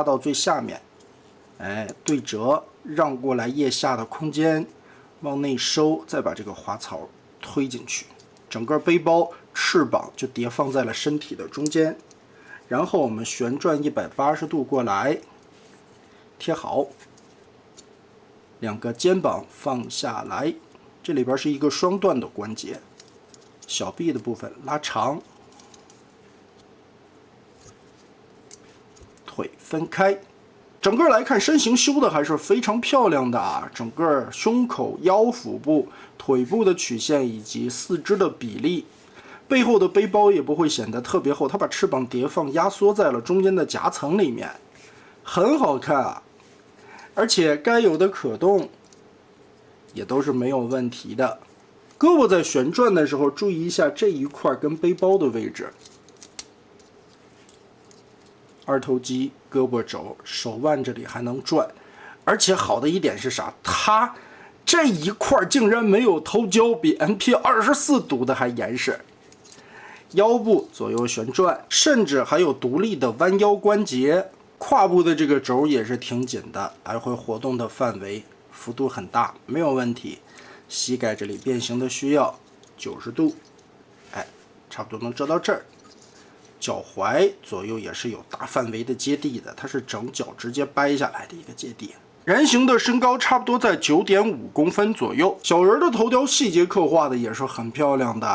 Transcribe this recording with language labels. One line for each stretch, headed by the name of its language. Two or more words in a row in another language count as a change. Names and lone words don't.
Chinese: 到最下面，哎，对折，讓過來腋下的空间，往內收，再把這個滑槽推進去，整個背包翅膀就疊放在了身體的中間，然後我們旋轉180度過來，貼好，2個肩膀放下來，這裡邊是一個雙段的關節，小臂的部分拉長，腿分開。整個來看，身形修的還是非常漂亮的啊！整個胸口、腰腹部、腿部的曲線以及4肢的比例， 背後的背包也不會顯得特別厚，它把翅膀疊放壓縮在了中间的夾層裡面，很好看啊！而且該有的可动也都是没有問題的。胳膊在旋轉的時候，注意一下這一塊跟背包的位置。二头肌、胳膊肘、手腕這裡還能轉，而且好的一點是啥？它這一塊竟然沒有偷膠，比 MP24 讀的還嚴實。腰部左右旋轉，甚至還有獨立的彎腰關節。胯部的这個軸也是挺緊的，來回活動的範圍幅度很大，沒有問題。膝蓋這裡變形的需要90度，哎，差不多能遮到這兒。腳踝左右也是有大範圍的接地的，它是整腳直接掰下來的一個接地。人形的身高差不多在9.5公分左右，小人的頭雕細節刻畫的也是很漂亮的。